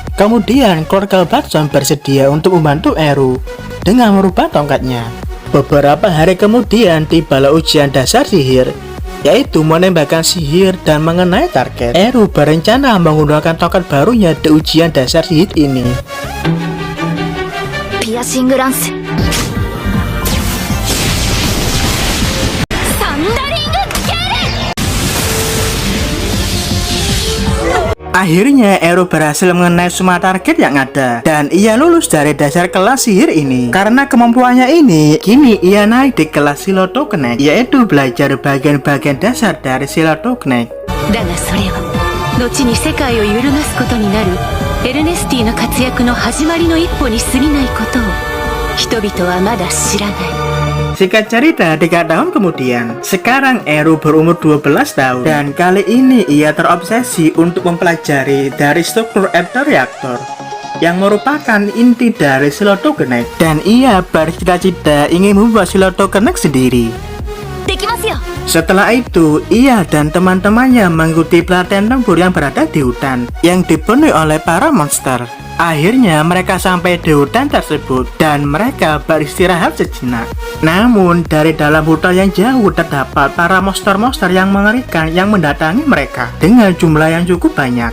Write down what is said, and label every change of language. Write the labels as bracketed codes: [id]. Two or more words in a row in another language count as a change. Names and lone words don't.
[id] Kemudian keluarga Batson bersedia untuk membantu Eru dengan merubah tongkatnya. Beberapa hari kemudian tibalah ujian dasar sihir, yaitu menembakkan sihir dan mengenai target. Eru berencana menggunakan tongkat barunya di ujian dasar sihir ini. [ja] ピアシングランス。サンダリングスケール。 [id] Akhirnya Eru berhasil mengenai semua target yang ada dan ia lulus dari dasar kelas sihir ini. Karena kemampuannya ini, kini ia naik di kelas Silhouette Knight, yaitu belajar bagian-bagian dasar dari Silhouette Knight. [ja] だがそれは後に世界を揺るがすことになるエルネスティの活躍の始まりの一歩に過ぎないことを人々はまだ知らない。 [id] Singkat cerita, 3 tahun kemudian, sekarang Eru berumur 12 tahun dan kali ini ia terobsesi untuk mempelajari dari struktur Ether Reactor yang merupakan inti dari Sloto Connect, dan ia bercita-cita ingin membuat Sloto Connect sendiri. [ja] できますよ。 [id] Setelah itu, ia dan teman-temannya mengikuti pelatihan tempur yang berada di hutan yang dipenuhi oleh para monster. Akhirnya mereka sampai di hutan tersebut dan mereka beristirahat sejenak. Namun dari dalam hutan yang jauh terdapat para monster-monster yang mengerikan yang mendatangi mereka dengan jumlah yang cukup banyak.